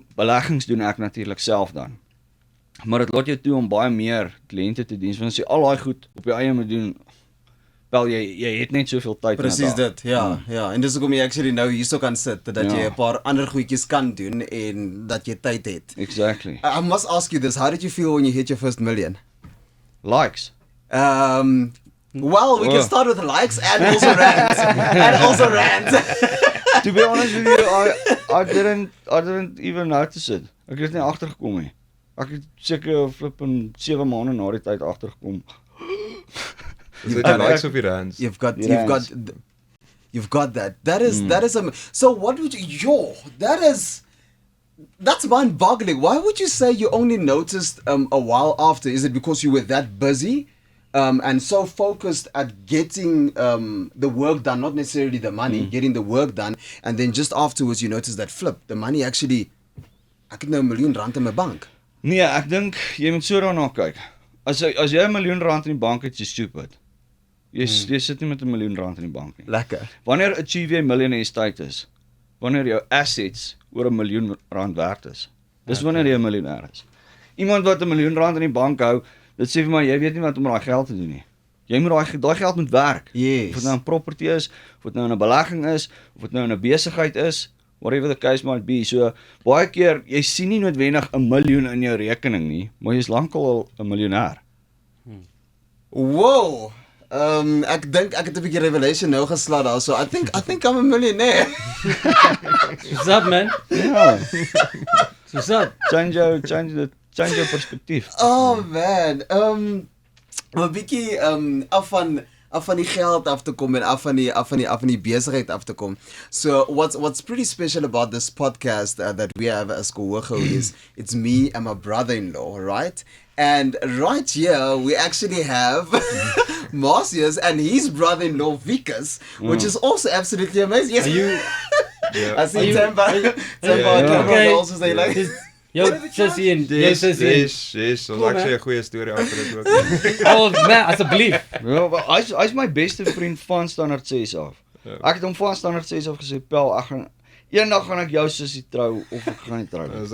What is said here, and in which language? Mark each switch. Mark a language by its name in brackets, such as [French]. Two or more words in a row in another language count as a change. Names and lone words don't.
[Afrikaans] Beleggings doen ek natuurlik self dan. Maar dit laat jou toe om baie meer kliënte te dien. Want as jy al daai goed op jou eie moet doen, wel jy het net soveel tyd. Presies dit, ja. En dis hoekom jy actually nou hierso kan sit, dat jy 'n paar ander goedjies kan doen en dat jy tyd het. [English] Exactly. I must ask you this, how did you feel when you hit your first million? Likes. Well, we can start with likes and also rants. To be honest with you, I didn't even notice it. [Afrikaans] Ek het nie agtergekom nie. Ek het seker flip in 7 maande na die tyd agtergekom. Is dit die likes of die rands? [English] You've got that. That is so what would you that's mind-boggling. Why would you say you only noticed a while after? Is it because you were that busy and so focused at getting the work done, not necessarily the money, getting the work done, and then just afterwards you notice that flip, the money actually, [Afrikaans] ek het nou R1 miljoen in my bank. Nee, ek dink jy moet so daarna kyk. As jy R1 miljoen in die bank het, jy stupid. Jy sit nie met R1 miljoen in die bank nie. Lekker. Wanneer achieve jy [English] millionaire status? [Afrikaans] Wanneer jou assets oor R1 miljoen werd is. Dis wanneer jy 'n miljonair is. Iemand wat R1 miljoen in die bank hou, dit sê vir my, jy weet nie wat om daai geld te doen nie. Jy moet daai geld moet werk. [English] Yes. [Afrikaans] Of dit nou 'n property is, of dit nou 'n belegging is, of dit nou 'n besigheid is, [English] whatever the case might be. [Afrikaans] So baie keer jy sien nie noodwendig R1 miljoen in jou rekening nie, maar jy's lankal al 'n miljonair. [English] Wow. [Afrikaans] Ek dink ek het 'n bietjie revelation nou geslaan daar. [English] So I think I'm a millionaire. What's up, man? [Afrikaans] Ja, [English] What's up? [Afrikaans] change jou perspektief. [English] Oh man. [Afrikaans] Maar bietjie af van die geld af te kom en af van die besigheid af te kom. [English] So what's pretty special about this podcast that we have as Kowogo is it's me and my brother-in-law, right? And right here we actually have Marcius and his brother-in-law Vikas, which is also absolutely amazing. Yes. Are you? I see Temba Yeah. Okay. also say like [Afrikaans] Jou sussie en jou sussie. Yes, ons [English] Cool, [Afrikaans] ek sê man. 'n goeie storie agter dit ook. [English] Oh man, asseblief. [Afrikaans] Ja, maar hy's my beste vriend van standaard 6 af. Ek het hom van standaard 6 af gesê, "Pel, eendag gaan ek jou sussie trou of ek gaan nie trou nie."